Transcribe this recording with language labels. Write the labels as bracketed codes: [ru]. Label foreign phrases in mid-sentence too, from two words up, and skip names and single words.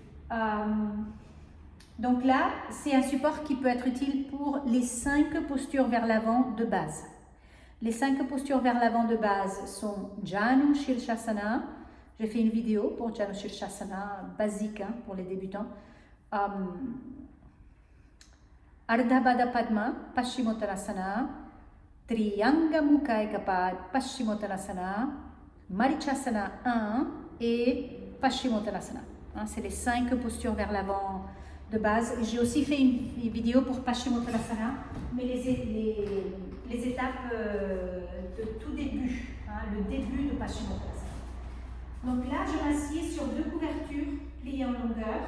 [fr] Donc là, c'est un support qui peut être utile pour les 5 postures vers l'avant de base. Les 5 postures vers l'avant de base sont Janu Shirshasana. J'ai fait une vidéo pour Janu Shirshasana basique pour les débutants. Ardha Baddha Padma, Paschimottanasana. Triyanga Mukha Ekapad, Paschimottanasana. Marichasana 1 et Paschimottanasana. C'est les 5 postures vers l'avant de base. J'ai aussi fait une vidéo pour Paschimottanasana, mais les étapes de tout début, le début de Paschimottanasana. Donc là, je m'assieds sur 2 couvertures pliées en longueur.